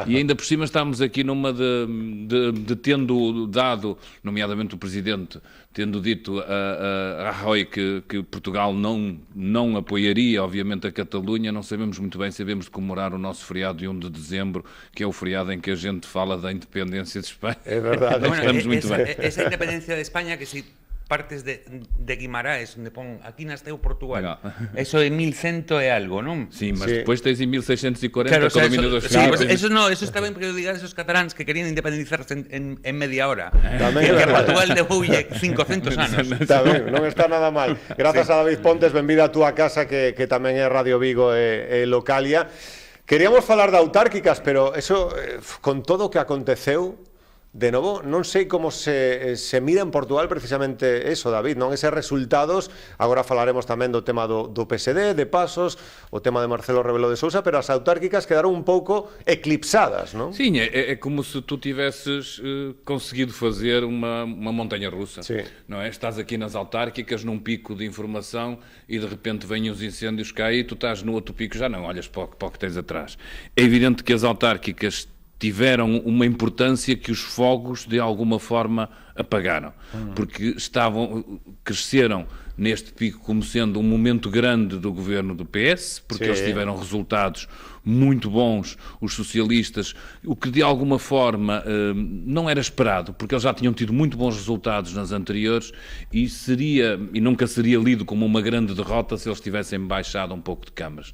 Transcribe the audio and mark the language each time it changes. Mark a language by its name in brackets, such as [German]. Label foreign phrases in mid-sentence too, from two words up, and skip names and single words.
[Portuguese] E ainda por cima estamos aqui numa de tendo dado, nomeadamente o Presidente, tendo dito a Rajoy que Portugal não apoiaria, obviamente, a Catalunha. Não sabemos muito bem, sabemos de comemorar o nosso feriado de 1 de dezembro, que é o feriado em que a gente fala da independência de Espanha. É verdade. Estamos muito bem. Essa independência de Espanha, que se partes de Guimarães, onde pon aquí nasceu Portugal. [Galician] Eso é 1100 e algo, non? [Portuguese] Sim, mas depois tens em 1640 claro, con o domínio dos Filipos. [Galician] Eso está ben para digar esos cataláns que querían independizarse en media hora. Tamén, que Portugal deboulle 500 anos. Tamén, non está nada mal. Grazas a David Pontes, benvida a túa casa, que tamén é Radio Vigo e Localia. Queríamos falar de autárquicas, pero eso, con todo o que aconteceu, de novo, non sei como se mira en Portugal precisamente eso, David, non? Eses resultados. Agora falaremos tamén do tema do PSD, de Pasos, o tema de Marcelo Rebelo de Sousa, pero as autárquicas quedaron un pouco eclipsadas, non? [Portuguese] Sim, é como se tu tivesses conseguido fazer uma montanha russa. Sim. Não é? Estás aqui nas autárquicas, num pico de informação, e de repente vêm os incêndios cá e tu estás no outro pico, já não olhas para o que tens atrás. É evidente que as autárquicas tiveram uma importância que os fogos de alguma forma apagaram, porque cresceram neste pico como sendo um momento grande do governo do PS, porque eles tiveram resultados muito bons, os socialistas, o que de alguma forma não era esperado, porque eles já tinham tido muito bons resultados nas anteriores e nunca seria lido como uma grande derrota se eles tivessem baixado um pouco de câmaras.